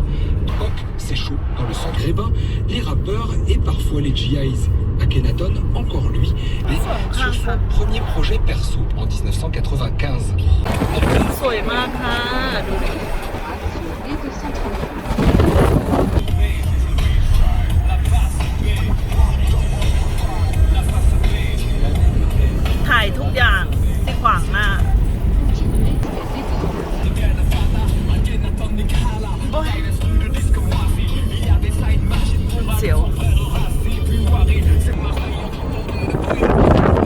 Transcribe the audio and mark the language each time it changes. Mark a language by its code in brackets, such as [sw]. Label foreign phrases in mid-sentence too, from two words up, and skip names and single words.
[fr] Hop, c'est chaud. Dans le sang grébin, les rappeurs et parfois les GIs. Akhenaton, encore lui, sur son premier projet perso en 1995. [th] สวยมากค่ะดูดิ [fr] Et de centre. [th] ถ่ายทุกอย่างที่ขวางหน้า โอ๊ยเสียว